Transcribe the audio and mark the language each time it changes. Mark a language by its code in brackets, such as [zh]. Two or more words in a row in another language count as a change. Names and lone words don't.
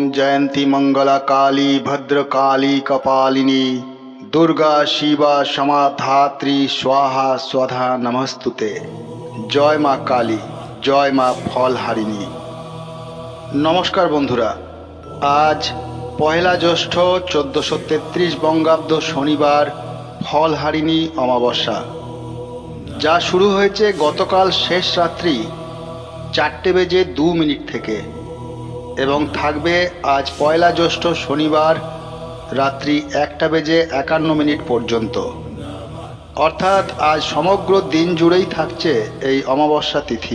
[sa] जयंती मंगला काली भद्रकाली कपालिनी दुर्गा शिवा क्षमा धात्री स्वाहा स्वधा नमस्तुते। [bn] জয় মা কালী, জয় মা ফলহারিণী। নমস্কার বন্ধুরা, আজ পহেলা জ্যৈষ্ঠ 1433 বঙ্গাব্দ শনিবার ফলহারিণী অমাবস্যা, যা শুরু হয়েছে গতকাল শেষ রাত্রি 4:02 থেকে এবং থাকবে আজ পয়লা জ্যৈষ্ঠ শনিবার রাত্রি 1:51 পর্যন্ত। অর্থাৎ আজ সমগ্র দিন জুড়েই থাকছে এই অমাবস্যা তিথি।